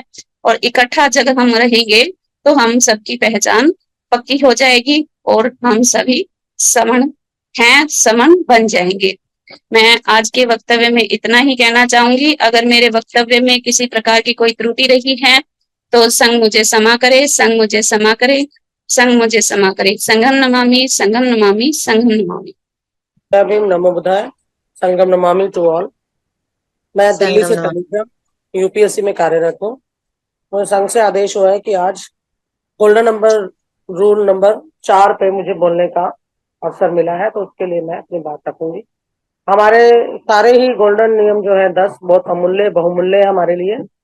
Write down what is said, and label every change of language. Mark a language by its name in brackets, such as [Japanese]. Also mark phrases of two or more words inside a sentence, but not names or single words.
[Hindi] और इकट्ठा जब हम रहेंगे तो हम सबकी पहचान पक्की हो जाएगी, और हम सभी समण हैं, समन बन जाएंगे। मैं आज के वक्तव्य में इतना ही कहना चाहूंगी। अगर मेरे वक्तव्य में किसी प्रकार की कोई त्रुटि रही है तो संघ मुझे क्षमा करे, संघ मुझे क्षमा करे, संघ मुझे क्षमा करे। [Pali] संघम नमामि, संघम नमामि, संघम नमामि। नमो बुद्धाय, संगम नमामि [English] to all. [Hindi] मैं दिल्ली से टेलीग्राम यूपीएससी में कार्यरत हूँ। मुझे संघ से आदेश हुआ है कि आज [English] golden number rule number [Hindi] 4 पे मुझे बोलने का अवसर मिला है, तो उसके लिए मैं अपनी बात रखूंगी। हमारे सारे ही गोल्डन नियम जो है 10 बहुत अमूल्य बहुमूल्य है हमारे लिए।